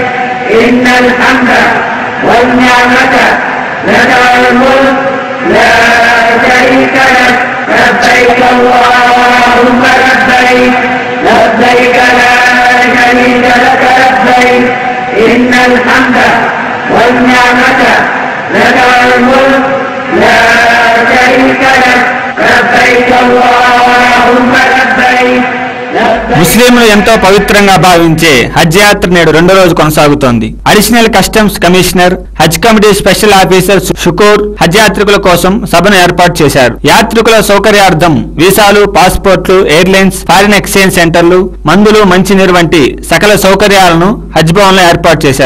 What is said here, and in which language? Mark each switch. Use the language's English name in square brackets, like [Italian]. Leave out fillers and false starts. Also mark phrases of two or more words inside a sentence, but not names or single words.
[Arabic] إن الحمد والنعمة لك الملك لا شريك لك لبيك اللهم لبيك لبيك لا شريك لك لبيك إن الحمد والنعمة لك الملك لا شريك لك لبيك اللهم لبيك [Telugu] ముస్లింలు ఎంతో పవిత్రంగా భావించే హజ్ యాత్ర నేడు రెండో రోజు కొనసాగుతోంది. [English] Additional Customs Commissioner, Haj Committee Special Officer [Telugu] షుకూర్ హజ్ యాత్రికుల కోసం సభను ఏర్పాటు చేశారు. యాత్రికుల సౌకర్యార్థం వీసాలు, పాస్పోర్ట్లు, ఎయిర్లైన్స్, [English] foreign exchange [Telugu] సెంటర్లు, మందులు, మంచినీరు వంటి సకల సౌకర్యాలను హజ్ భవన్ లో ఏర్పాటు చేశారు.